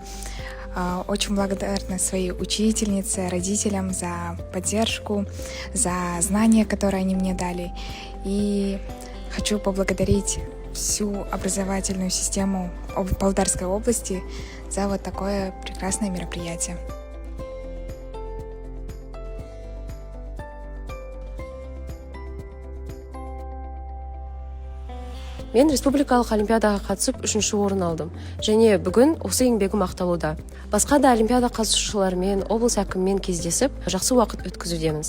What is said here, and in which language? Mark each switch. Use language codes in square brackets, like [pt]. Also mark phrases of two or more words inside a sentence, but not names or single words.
[ru] Очень благодарна своей учительнице, родителям за поддержку, за знания, которые они мне дали. И хочу поблагодарить всю образовательную систему Павлодарской области за вот такое прекрасное мероприятие. [kk] Мен республикалық олимпиадаға қатысып 3-ші орын алдым. Және бүгін осы еңбегім ақталуда. Басқа да олимпиада қатысушыларымен, облыс әкімімен кездесіп, жақсы уақыт өткізудеміз.